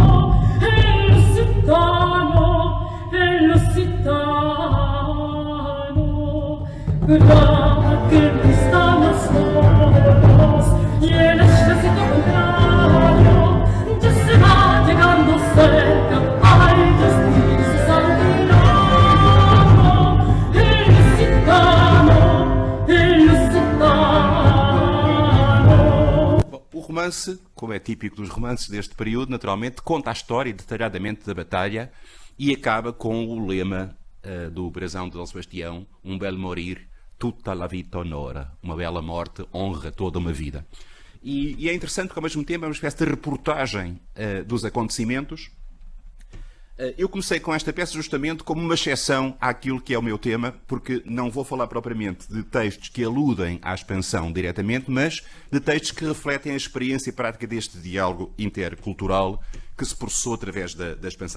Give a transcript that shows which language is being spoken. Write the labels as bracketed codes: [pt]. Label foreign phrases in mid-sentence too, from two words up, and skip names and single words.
[es] El Lusitano, brava que está más lejos, y el ejército contrario ya se va llegando cerca. Ay, justicia sanguinario, el Lusitano. [pt] Bom, o romance, como é típico dos romances deste período, naturalmente conta a história detalhadamente da batalha e acaba com o lema do brasão de Dom Sebastião, [it] um bel morir, tutta la vita honora, [pt] uma bela morte honra toda uma vida. E é interessante porque ao mesmo tempo é uma espécie de reportagem dos acontecimentos. Eu comecei com esta peça justamente como uma exceção àquilo que é o meu tema, porque não vou falar propriamente de textos que aludem à expansão diretamente, mas de textos que refletem a experiência prática deste diálogo intercultural que se processou através da expansão.